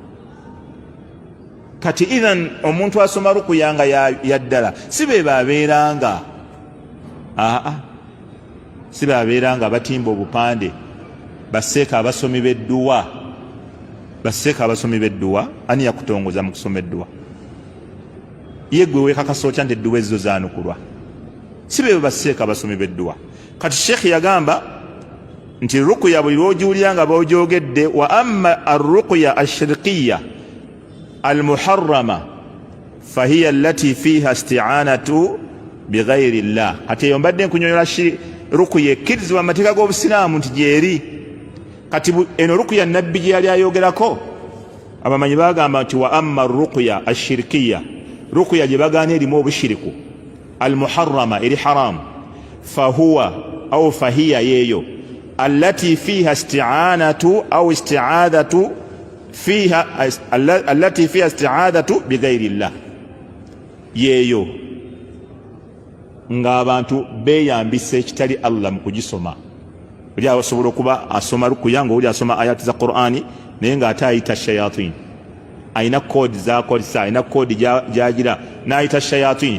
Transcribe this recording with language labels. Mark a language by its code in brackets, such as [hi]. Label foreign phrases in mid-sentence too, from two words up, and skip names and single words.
[lg] Kati idhan omuntu asoma rukuya nga yaddala si be babeeranga, si babeeranga batimba obupande baseeka abasomi b'edduwa, ani yakutongoza mu kusoma edduwa? Ye gwe weekakasa otya nti edduwa ezo zaanukulwa? Si be baseeka abasomi b'edduwa. Kati Sheekh yagamba nti rukuya buli lw'ogiwulira nga boojogedde, [ar] وأما الرقية الشركية المحرمة فهي التي فيها استعانة بغير الله. [lg] Ate eyo mbadde nkunyonyola rukuya ekkirizibwa mu mateeka g'obusiraamu nti gyeri. Kati eno rukuya nabbi gye yali ayogerako, abamanyi bagamba nti [ar] وأما [lg] rukuya ashirkiya, rukuya gye bagaana erimu obushiriku, almuharrama eri haramu, fahuwa au fahiya yeeyo [ar] التي فيها استعانة أو استعاذة فيها التي فيها استعاذة بغير الله, [lg] yeeyo ng'abantu beeyambisa ekitali Allah mu kugisoma. Oli asobola okuba asoma rukuya nga oli asoma ayati za Qur'ani naye ng'ate ayita shayatin, ayina koodi z'akozesa, ayina koodi gy'agira n'ayita shayatin.